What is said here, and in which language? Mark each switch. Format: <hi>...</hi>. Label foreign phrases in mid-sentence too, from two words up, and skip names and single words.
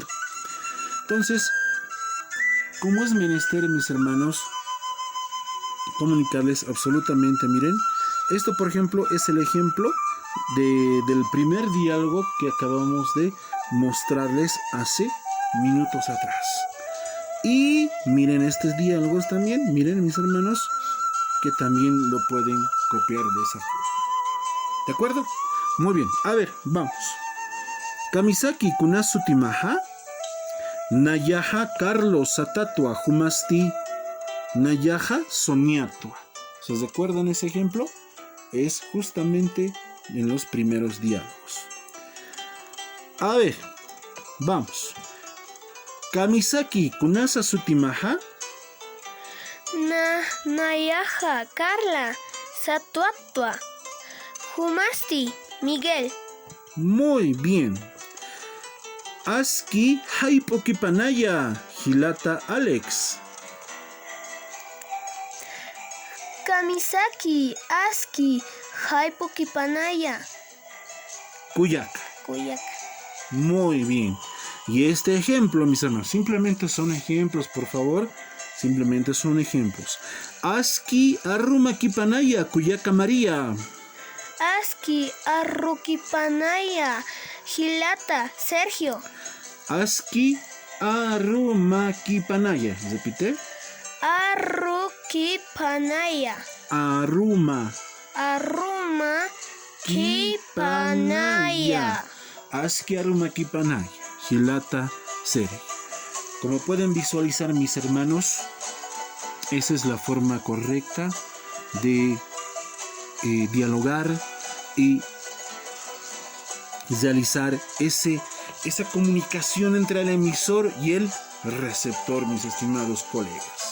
<es>Entonces, como es menester, mis hermanos, comunicarles absolutamente, miren, esto por ejemplo es el ejemplo del primer diálogo que acabamos de mostrarles hace minutos atrás. Y miren estos diálogos también, miren, mis hermanos, que también lo pueden copiar de esa forma. ¿De acuerdo? Muy bien, a ver, vamos.</es> <ay>Kamisaki kunasutimaha, nayaha Carlos satatua humasti, nayaha soñatua.</ay> <es>¿Se recuerdan ese ejemplo? Es justamente en los primeros diálogos. A ver, vamos.</es> <ay>Kamisaki kunasa sutimaha, nayaha Carla satuatua humasti Miguel.</ay> <es>Muy bien.</es> <ay>Aski haipokipanaya Hilata Alex. Kamisaki, Aski, Haipukipanaya. Cuyaca. Cuyaca.</ay> <es>Muy bien. Y este ejemplo, mis hermanos, simplemente son ejemplos, por favor. Simplemente son ejemplos.</es> <ay>Aski Arrumakipanaya, Cuyaca María. Aski, Arrukipanaya, Gilata, Sergio. Aski Arrumakipanaya. Repite. Arrukipanaya. Aruma. Arruma Kipanaya. Aski Arrumakipanaya. Gilata Sergio.</ay> <es>Como pueden visualizar, mis hermanos, esa es la forma correcta de dialogar y realizar esa comunicación entre el emisor y el receptor, mis estimados colegas.</es>